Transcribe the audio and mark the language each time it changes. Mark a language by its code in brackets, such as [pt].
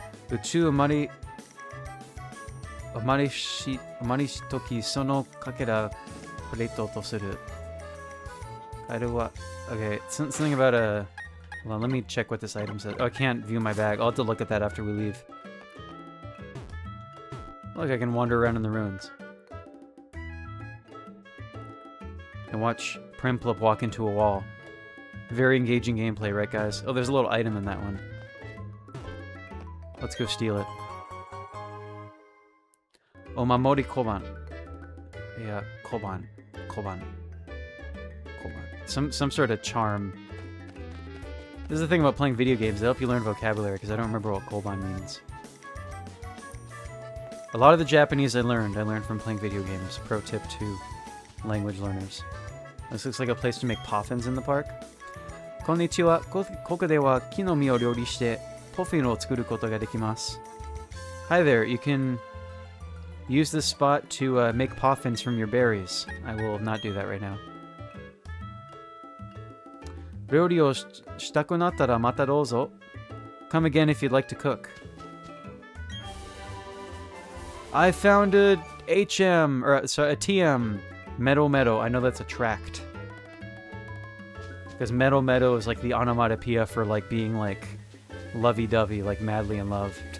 [ja] 宇宙生まれし時そのかけらプレートとする。 [en] I do what? Okay, something about a... Hold on, let me check what this item says. Oh, I can't view my bag. I'll have to look at that after we leave. Look, I can wander around in the ruins. And watch Prinplup walk into a wall. Very engaging gameplay, right guys? Oh, there's a little item in that one. Let's go steal it. Omamori Koban. Yeah, Koban. Some sort of charm. This is the thing about playing video games. They help you learn vocabulary, because I don't remember what Koban means. A lot of the Japanese I learned from playing video games. Pro tip to language learners. This looks like a place to make poffins in the park. [ja] Konnichiwa. ここでは木の実を料理してポフィンを作ることができます. [en] Hi there, you can use this spot to make poffins from your berries. I will not do that right now. [ja] 料理をしたくなったらまたどうぞ. [en] Come again if you'd like to cook. I found a HM, or sorry, a TM. Meadow Meadow. I know that's a tract. Because Meadow Meadow is like the onomatopoeia for like being like lovey-dovey, like madly in love.